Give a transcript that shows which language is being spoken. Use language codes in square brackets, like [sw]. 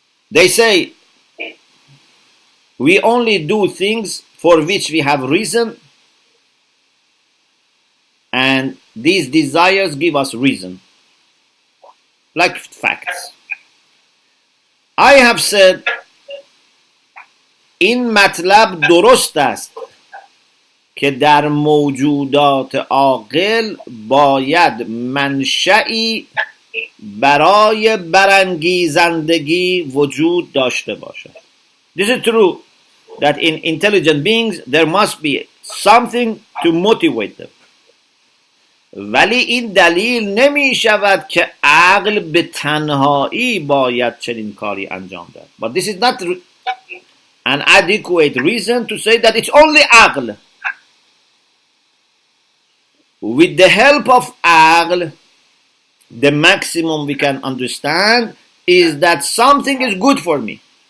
[en] They say, we only do things for which we have reason, and these desires give us reason, like facts. I have said, [fa] این مطلب درست است که در موجودات عاقل باید منشئی برای برانگیزندگی وجود داشته باشد. [en] This is true that in intelligent beings there must be something to motivate them. [fa] ولی این دلیل نمی شود که عقل به تنهایی باید چنین کاری انجام دهد. [en] But this is not an adequate reason to say that it's only عقل. With the help of عقل, the maximum we can understand is that something is good for me.